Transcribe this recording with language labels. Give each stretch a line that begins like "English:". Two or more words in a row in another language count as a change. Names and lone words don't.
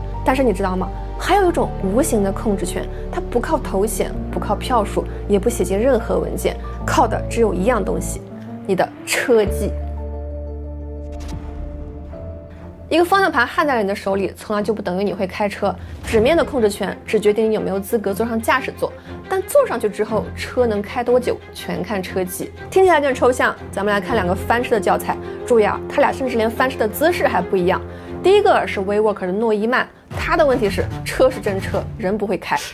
Chinese: 但是你知道嗎？還有一種無形的控制权，它不靠头銜，不靠票數，也不寫進任何文件，靠的只有一樣東西：你的車技。一個方向盤焊在了你的手裡，从来就不等於你會開車。紙面的控制權只決定你有沒有資格坐上駕駛座，但坐上去之後，車能開多久，全看車技。聽起來有點抽象，咱們來看2個翻車的教材。注意啊，他倆甚至連翻車的姿勢還不一樣。第一個是 WeWork 的諾伊曼，他的問題是車是真車，人不會開。